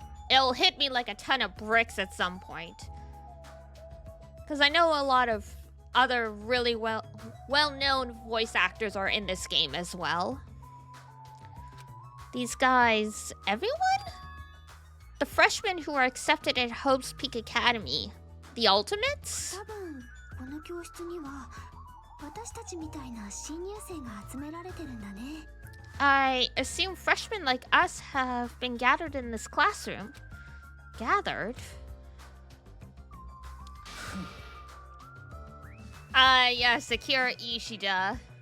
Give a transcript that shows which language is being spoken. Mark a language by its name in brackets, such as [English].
[English] It'll hit me like a ton of bricks at some point. Because I know a lot of other really well-known voice actors are in this game as well. These guys, everyone? The freshmen who are accepted at Hope's Peak Academy. The Ultimates? [Japanese] 多分この教室には私たちみたいな新入生が集められてるんだね [English] I assume freshmen like us have been gathered in this classroom. Gathered? Yes, Akira Ishida.